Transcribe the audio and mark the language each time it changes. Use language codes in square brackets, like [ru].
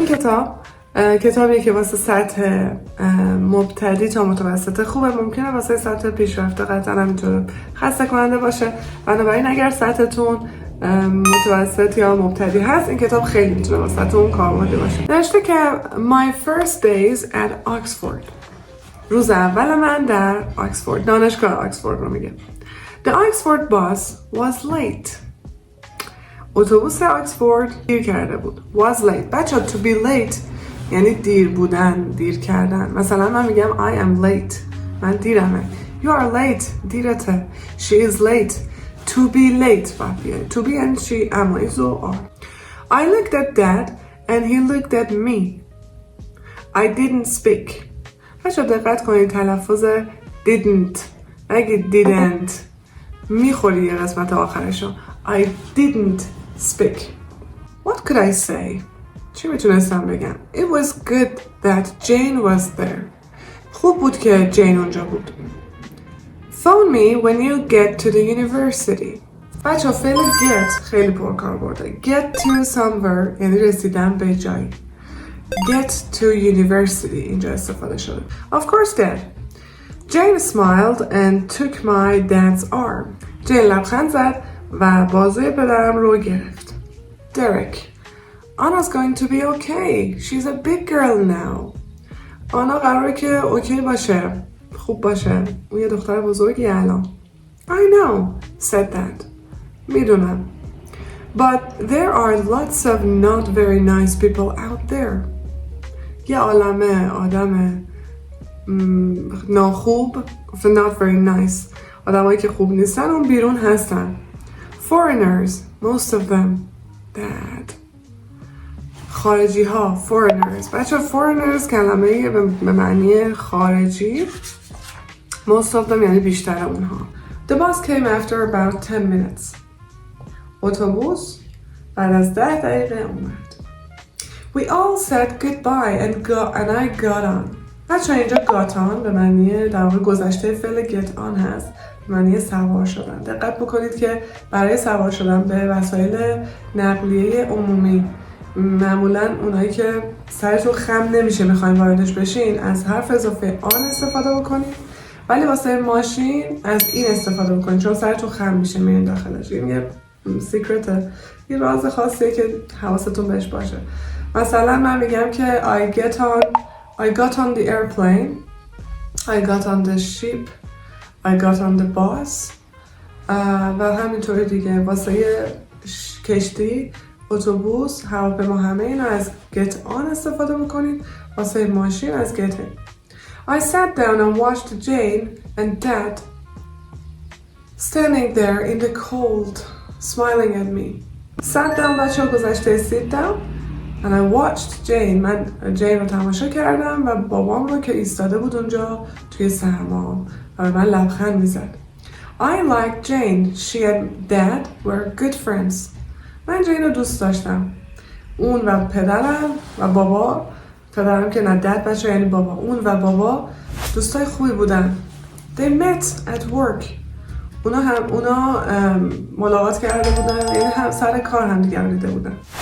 [fa] این کتابیه که واسه سطح مبتدی تا متوسط خوبه. ممکنه واسه سطح پیشرفته قطعا همینطور خسته کننده باشه، بنابراین اگر سطحتون متوسط یا مبتدی هست این کتاب خیلی میتونه واسهتون کاربردی باشه. نوشته که [en] My first days at Oxford. [fa] روز اول من در آکسفورد، دانشگاه آکسفورد رو میگه. [en] The Oxford bus was late. [fa] اتوبوس آکسفورد دیر کرده بود. [en] Was late. [fa] بچه [en] to be late [fa] یعنی دیر بودن، دیر کردن. مثلا من میگم [en] I am late. [fa] من دیرمه. [en] You are late. [fa] دیرته. [en] She is late. To be late. To be and she am و are. I looked at Dad and he looked at me. I didn't speak. [fa] بچه دقت کنید تلفظ didn't نگید didn't، میخوری یه قسمت آخرشو. [en] I didn't speak. What could I say? [fa] چی میتونستم بگم؟ [en] It was good that Jane was there. [fa] خوب بود که جین اونجا بود. [en] Phone me when you get to the university. [fa] بچه فعل get خیلی پرکار برده. [en] Get to somewhere [fa] یعنی رسیدن به جایی. [en] Get to university [fa] اینجا استفاده شده. [en] Of course Dad. Jane smiled and took my dad's arm. [fa] جین لبخند زد و بازوی پدرم رو گرفت. [en] Derek. Anna's going to be okay. She's a big girl now. [fa] آنا قراره که اوکی باشه. خوب باشه. اون یه دختر بزرگی الان. [en] I know, said Dad. [fa] میدونم. [en] But there are lots of not very nice people out there. [fa] یه عالمه آدم ناخوب [en] not very nice [fa] آدمایی که خوب نیستن اون بیرون هستن. [en] Foreigners, most of them. Dad. [fa] خارجی ها foreigners. بچه foreigners کلمه به معنی خارجی. Most of them یعنی بیشتر اونها. [en] The bus came after about 10 minutes. [fa] اتوبوس بعد از 10 دقیقه اومد. [en] We all said goodbye and I got on. [fa] بچه اینجا got on به معنی در واقع گذشته فعل get on هست، به معنی سوار شدن. دقت بکنید که برای سوار شدن به وسایل نقلیه عمومی معمولا اونایی که سرتون خم نمیشه میخواین واردش بشین از حرف اضافه آن استفاده بکنید، ولی واسه ماشین از این استفاده بکنید چون سرتون خم میشه میرین داخلش. این یه سیکرته، یه راز خاصیه که حواستون بهش باشه. مثلا من میگم که [en] I got on the airplane, I got on the ship, I got on the bus [fa] و همینطوری دیگه. واسه کشتی، اتوبوس، هواپیما همه اینا از get on استفاده بکنید. واسه ماشین از get in. [en] I sat down and watched Jane and Dad standing there in the cold, smiling at me. Sat down [fa] بچه ها گذشته [en] sit down and I watched Jane. [fa] من جین رو تماشا کردم و بابام رو که ایستاده بود اونجا توی سرما و به من لبخند میزد. [en] I liked Jane. She and Dad were good friends. [fa] من جین رو دوست داشتم. اون و پدرم و بابا، پدرم که نه dad بچه یعنی بابا، اون و بابا دوستای خوبی بودن. [en] They met at work. [fa] اونا ملاقات کرده بودن، یعنی هم سر کار هم دیگر دیده بودن.